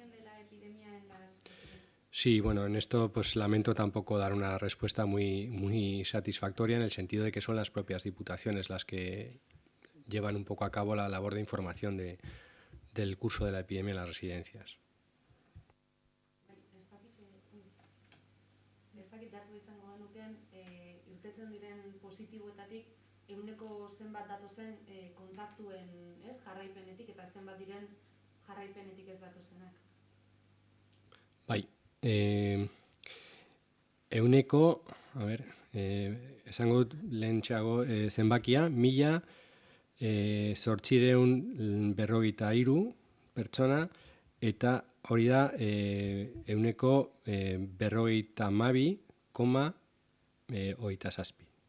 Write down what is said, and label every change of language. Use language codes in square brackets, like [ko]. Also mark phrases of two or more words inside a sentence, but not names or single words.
[es] Sí, bueno, en esto pues lamento tampoco dar una respuesta muy satisfactoria en el sentido de que son las propias diputaciones las que llevan un poco a cabo la labor de información del curso de la epidemia en las residencias. [eu] Ez dakit datu izango genuken, irteten diren positiboetatik ehuneko zenbat datozen kontaktuen jarraipenetik eta zenbat diren jarraipenetik ez datozenak. Bai, ehuneko, esango dut lehentxeago zenbakia, 1.853 pertsona, eta hori da ehuneko 52,27.